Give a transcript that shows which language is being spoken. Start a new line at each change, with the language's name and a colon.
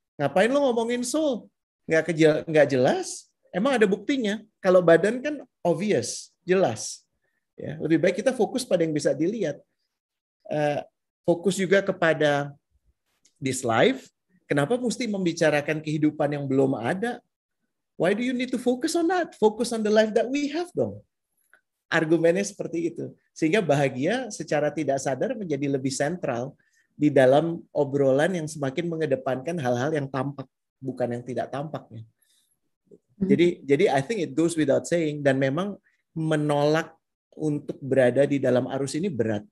Indonesian: Ngapain lo ngomongin soul? Nggak jelas. Emang ada buktinya? Kalau badan kan obvious, jelas. Ya, lebih baik kita fokus pada yang bisa dilihat. Fokus juga kepada
English: this life.
Indonesian: Kenapa mesti membicarakan kehidupan yang belum ada?
English: Why do you need to focus on that? Focus on the life that we have dong.
Indonesian: Argumennya seperti itu. Sehingga bahagia secara tidak sadar menjadi lebih sentral di dalam obrolan yang semakin mengedepankan hal-hal yang tampak, bukan yang tidak tampaknya. Jadi
English: I think it goes without saying,
Indonesian: dan memang menolak untuk berada di dalam arus ini berat.